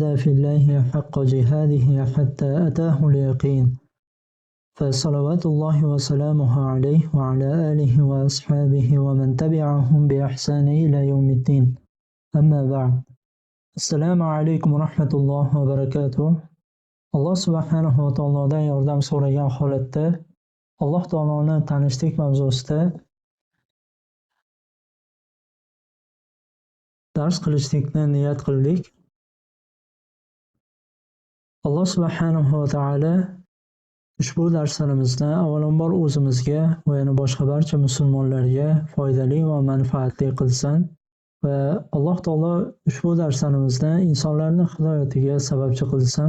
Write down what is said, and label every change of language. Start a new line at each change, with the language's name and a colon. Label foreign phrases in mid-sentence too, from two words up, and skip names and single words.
Arabic: في الله حق جهاده حتى أتاه اليقين فصلوات الله وسلامه عليه وعلى آله وأصحابه ومن تبعهم بإحسان إلى يوم الدين أما بعد السلام عليكم ورحمة الله وبركاته الله سبحانه وتعالى
Uzbek: yordam so'ragan holatda Alloh taoloni tanishlik mavzusida dars qilishlikni niyat qildik. Alloh subhanahu va taolo ushbu darslarimizni avvalambor o'zimizga va yana boshqa barcha musulmonlarga foydali va manfaatli qilsin va Alloh taolo ushbu darslarimizni insonlarning hidoyatiga sababchi qilsin.